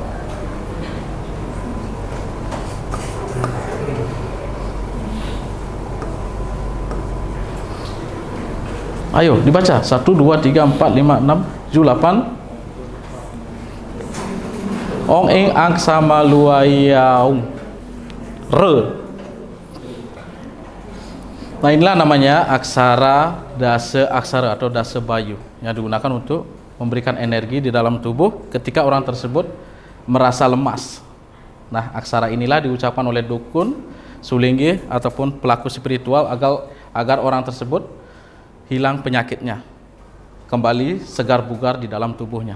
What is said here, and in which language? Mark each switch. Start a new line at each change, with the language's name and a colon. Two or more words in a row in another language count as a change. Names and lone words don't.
Indonesian: Ayo dibaca. 1, 2, 3, 4, 5, 6, 7, 8. Ong eng ang sama luayaung. Re. Nah, inilah namanya aksara dasa aksara atau dasa bayu yang digunakan untuk memberikan energi di dalam tubuh ketika orang tersebut merasa lemas. Nah, aksara inilah diucapkan oleh dukun, sulinggih ataupun pelaku spiritual agar orang tersebut hilang penyakitnya, kembali segar bugar di dalam tubuhnya.